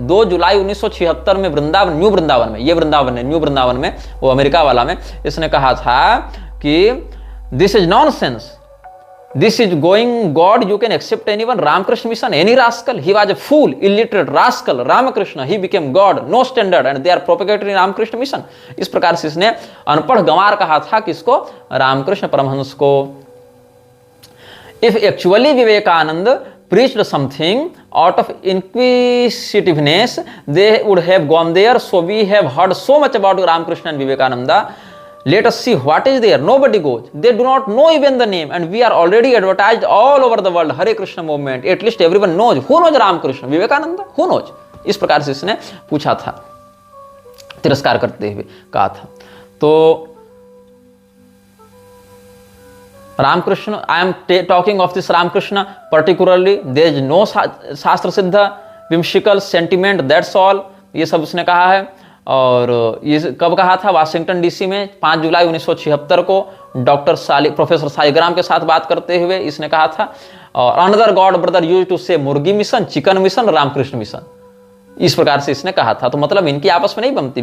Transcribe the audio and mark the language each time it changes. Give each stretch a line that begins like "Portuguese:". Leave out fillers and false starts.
Hindi: 2 जुलाई 1976 में वृंदावन, न्यू वृंदावन में, ये वृंदावन है न्यू वृंदावन में, वो अमेरिका वाला में, इसने कहा था कि
English: This is nonsense, this is going god, you can accept anyone, Ramakrishna mission any rascal, he was a fool, illiterate rascal, Ramakrishna he became god, no standard and they are propagating Ramakrishna mission.
Hindi: इस प्रकार से इसने अनपढ़ गंवार कहा था किसको? रामकृष्ण परमहंस को।
English: If actually Vivekananda preached something out of inquisitiveness, they would have gone there. So we have heard so much about Ramakrishna and Vivekananda. Let us see what is there. Nobody goes. They do not know even the name, and we are already advertised all over the world. Hare Krishna movement. At least everyone knows. Who knows Ramakrishna? Vivekananda? Who knows?
Hindi: इस प्रकार से इसने पूछा था, तिरस्कार करते हुए कहा था।
English: तो Ramakrishna, I am talking of this Ramakrishna particularly. There is no
Hindi: शास्त्र सिद्ध
English: whimsical sentiment, that's all.
Hindi: ये सब उसने कहा है। और ये कब कहा था? वाशिंगटन डीसी में 5 जुलाई 1976 को प्रोफेसर सालिग्राम के साथ बात करते हुए इसने कहा था। और
English: another god brother used to say
Hindi: मुर्गी mission,
English: chicken mission,
Hindi: Ramakrishna mission, इस प्रकार से इसने कहा था। तो मतलब इनकी आपस में नहीं बनती।